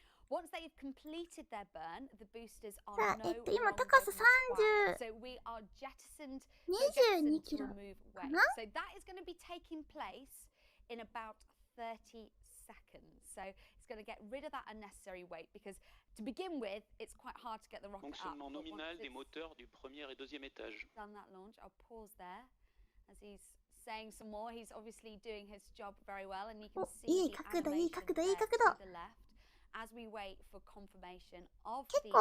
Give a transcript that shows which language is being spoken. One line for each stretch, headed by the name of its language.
English: Once they've completed their burn, the boosters are no longer 今高さ required. So we are jettisoned to remove weight. So that is going to be taking place in about 30 seconds. So it's going to get rid of that unnecessary weight because to begin with, it's quite hard to get the rocket up.
French: Fonctionnement nominal des moteurs du premier et deuxième étage.
English: Done that launch. I'll pause there as he's saying some more. He's obviously doing his job very well, and you can see the animation to the left. As we wait for confirmation of the